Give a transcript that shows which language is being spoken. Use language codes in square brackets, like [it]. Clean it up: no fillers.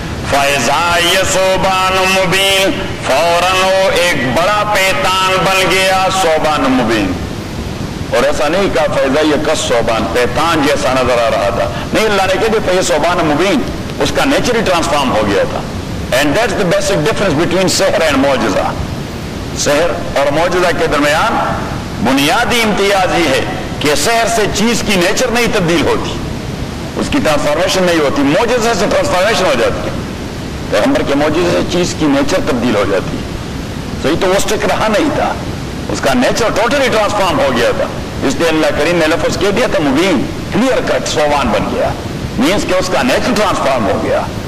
[ur] فاذا یہ ثعبان مبین فوراً وہ ایک بڑا پیتان بن گیا ثعبان مبین، اور ایسا نہیں کہا فاذا یہ کس ثعبان پیتان جیسا نظر آ رہا تھا، نہیں اللہ نے کہا کہ [ar] فاذا ثعبان مبین [ur] اس کا نیچر ہی ٹرانسفارم ہو گیا تھا. [en] And that's the basic difference between سحر and معجزہ. [ur] سحر اور معجزہ کے درمیان بنیادی امتیاز یہ ہے کہ سحر سے چیز کی نیچر نہیں تبدیل ہوتی، اس کی ٹرانسفارمیشن نہیں ہوتی، معجزہ سے ٹرانسفارمیشن ہو جاتی ہے. پیغمبر کے معجزے سے چیز کی نیچر تبدیل ہو جاتی ہے. صحیح تو وہ سٹک رہا نہیں تھا، اس کا نیچر ٹوٹلی ٹرانسفارم ہو گیا تھا، اس لیے اللہ کریم نے لفظ کہہ دیا تھا مبین کلیئر کٹ ثعبان بن گیا، مینس کہ اس کا نیچر ٹرانسفارم ہو گیا.